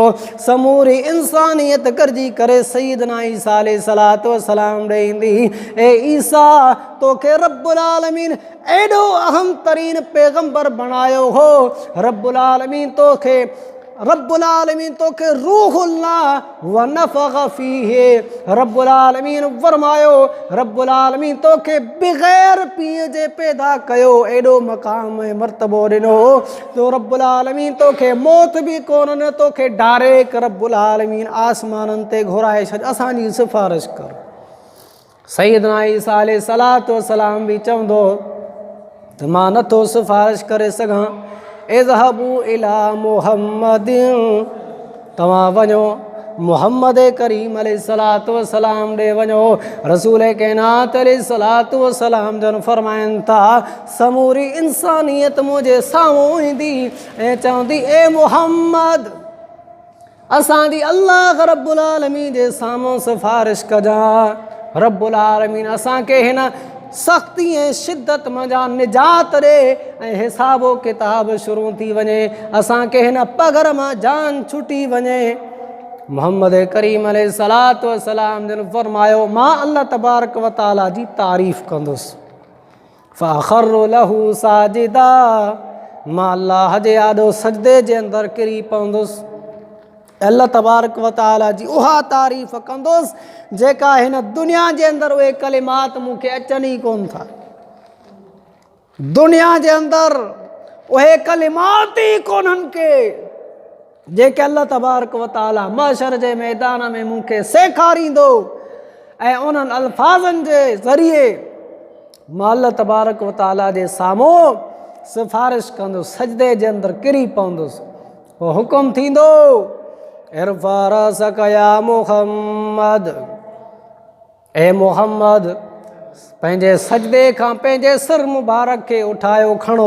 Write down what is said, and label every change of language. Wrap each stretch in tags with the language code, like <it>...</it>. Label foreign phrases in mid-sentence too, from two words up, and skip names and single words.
<sd>समूरी इंसानियत गॾिजी करे सैयदना ईसा</sd> <ar>عليه الصلاة والسلام</ar> <sd>ॾे ईंदी। ए ईसा, तोखे रब्बुल आलमीन एॾो अहम तरीन पैगंबर बणायो हो। रब्बुल आलमीन तोखे</sd> <ar>روح الله ونفخ فيه,</ar> <sd>रब्बुल आलमीन फरमायो, रब्बुल आलमीन तोखे बग़ैर पीउ जे पैदा कयो, एॾो मक़ाम ऐं मर्तबो ॾिनो। तो रब्बुल आलमीन तोखे मौत बि कोन ॾिनो, तोखे डायरेक्ट रब्बुल आलमीन आसमाननि ते घुराए छॾ, असांजी सिफारिश कर। सैयदना ईसा</sd> <ar>عليه الصلاة والسلام</ar> <sd>बि चवंदो त मां नथो सिफारिश करे सघां।</sd> <ar>اذهبوا إلى محمد,</ar> <sd>तव्हां वञो मुहम्मद करीम</sd> <ar>عليه الصلاة والسلام</ar> <sd>ॾे वञो। रसूल काइनात</sd> <ar>عليه الصلاة والسلام</ar> <sd>जन फरमाइनि था, समूरी इंसानियत मुंहिंजे साम्हूं ईंदी ऐं चवंदी, ए मुहम्मद, असांजी अल्लाह रब्बुल आलमीन जे साम्हूं सिफारिश कजां। रब्बुल आलमीन असांखे हिन सख़्ती ऐं शिद्दत मंझां निजात ॾे ऐं हिसाबो किताब शुरू थी वञे, असांखे हिन पघर मां जान छुटी वञे। मोहम्मद करीम</sd> <ar>عليه الصلاة والسلام</ar> <sd>जन फरमायो, मां</sd> <ar>الله تبارك وتعالى</ar> <sd>जी तारीफ़ कंदुसि।</sd> <ar>فأخر له ساجدا,</ar> <sd>मां अल्लाह जे आॾो सजदे जे अंदरि किरी पवंदुसि।</sd> <ar>الله تبارك وتعالى</ar> <sd>जी उहा तारीफ़ कंदुसि जेका हिन दुनिया जे अंदरि उहे कलिमात मूंखे अचनि ई कोन था। दुनिया जे अंदरि उहे कलिमात ई कोन्हनि के जेके</sd> <ar>الله تبارك وتعالى</ar> <sd>महशर जे मैदान में मूंखे सेखारींदो ऐं उन्हनि अल्फाज़नि जे ज़रिए मां</sd> <ar>الله تبارك وتعالى</ar> <sd>जे साम्हूं सिफारिश कंदुसि, सजदे जे अंदरि किरी पवंदुसि। पोइ हुकुम थींदो,</sd> <ar>ارفع رأسك يا محمد,</ar> <sd>ए मुहम्मद, पंहिंजे सजदे खां पंहिंजे सिर मुबारक खे उठायो खणो।</sd>